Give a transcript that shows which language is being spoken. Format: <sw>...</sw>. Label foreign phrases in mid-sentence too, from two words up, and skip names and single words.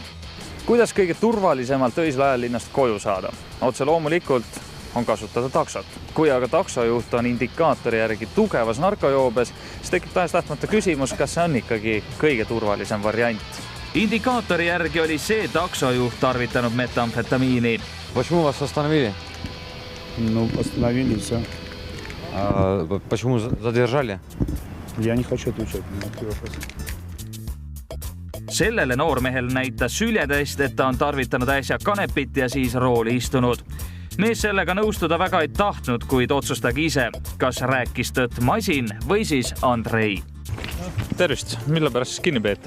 <et>Kuidas kõige turvalisemalt öisel ajal linnast koju saada? Otse loomulikult on kasutada taksot. Kui aga taksojuht on indikaatori järgi tugevas narkojoobes, siis tekib tahes-tahtmata küsimus, kas see on ikkagi kõige turvalisem variant. Indikaatori järgi oli see taksojuht tarvitanud metamfetamiini.</et> <ru>Почему вас остановили? Ну, остановили и все. Почему задержали? Я не хочу отвечать на такие вопросы.</ru> <et>Sellele noormehel näitas süljetest, et ta on tarvitanud äsja kanepit ja siis rooli istunud. Mees sellega nõustuda väga ei tahtnud, kuid otsustage ise, kas rääkis tõtt masin või siis Andrei. Tervist, mille pärast siis kinni peeti?</et>